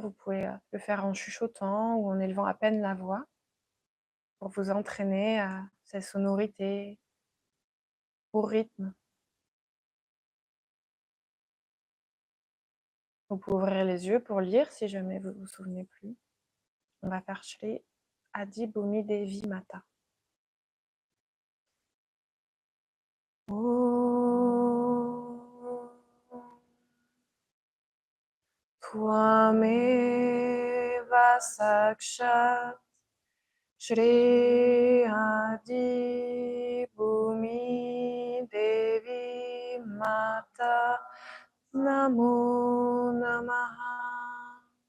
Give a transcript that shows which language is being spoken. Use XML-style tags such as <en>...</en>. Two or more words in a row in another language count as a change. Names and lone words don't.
<fr>Vous pouvez le faire en chuchotant ou en élevant à peine la voix pour vous entraîner à cette sonorité, au rythme. Vous pouvez ouvrir les yeux pour lire si jamais vous ne vous souvenez plus. On va faire</fr> <sa>श्री आदि भूमि देवी माता. त्वमेव साक्षात् श्री आदि भूमि देवी माता नमो नमः.</sa>